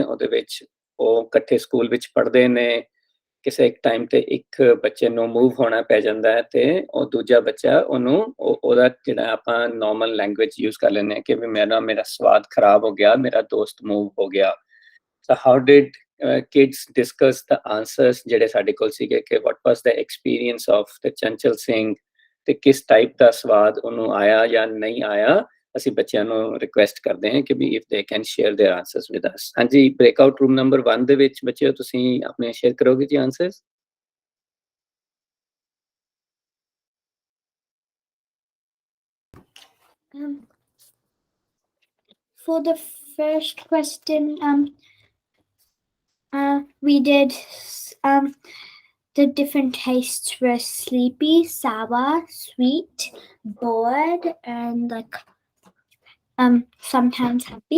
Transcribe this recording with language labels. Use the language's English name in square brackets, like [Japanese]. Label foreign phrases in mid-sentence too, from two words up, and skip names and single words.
[Punjabi] ਉਹਦੇ ਵਿੱਚ ਉਹ ਇਕੱਠੇ ਸਕੂਲ ਵਿੱਚ ਪੜ੍ਹਦੇ ਨੇ। ਕਿਸੇ ਇੱਕ ਟਾਈਮ ਤੇ ਇੱਕ ਬੱਚੇ ਨੂੰ ਮੂਵ ਹੋਣਾ ਪੈ ਜਾਂਦਾ ਹੈ ਤੇ ਉਹ ਦੂਜਾ ਬੱਚਾ ਉਹਦਾ ਜਿਹੜਾ ਆਪਾਂ [English] normal language use [Punjabi] ਕਰ ਲੈਂਦੇ ਹਾਂ ਕਿ ਵੀ ਮੇਰਾ ਸਵਾਦ ਖਰਾਬ ਹੋ ਗਿਆ, ਮੇਰਾ ਦੋਸਤ ਮੂਵ ਹੋ ਗਿਆ। [English] so how did kids discuss the answers [Punjabi] ਜਿਹੜੇ ਸਾਡੇ ਕੋਲ ਸੀਗੇ ਕਿ [English] what was the experience of the [Punjabi] ਚੰਚਲ ਸਿੰਘ ਤੇ ਕਿਸ ਟਾਈਪ ਦਾ ਸਵਾਦ ਉਹਨੂੰ ਆਇਆ ਜਾਂ ਨਹੀਂ ਆਇਆ। ਅਸੀਂ ਬੱਚਿਆਂ ਨੂੰ ਰਿਕੁਐਸਟ ਕਰਦੇ ਹਾਂ ਕਿ ਵੀ [English] if they can share their answers with us। [Punjabi] ਹਾਂਜੀ, [English] breakout room [Punjabi] ਨੰਬਰ 1 ਦੇ ਵਿੱਚ ਬੱਚਿਓ ਤੁਸੀਂ ਆਪਣੇ ਸ਼ੇਅਰ ਕਰੋਗੇ ਜੀ ਆਨਸਰਸ। [English] For the first question, we did the different tastes were sleepy, sour, sweet, bored, and like sometimes happy.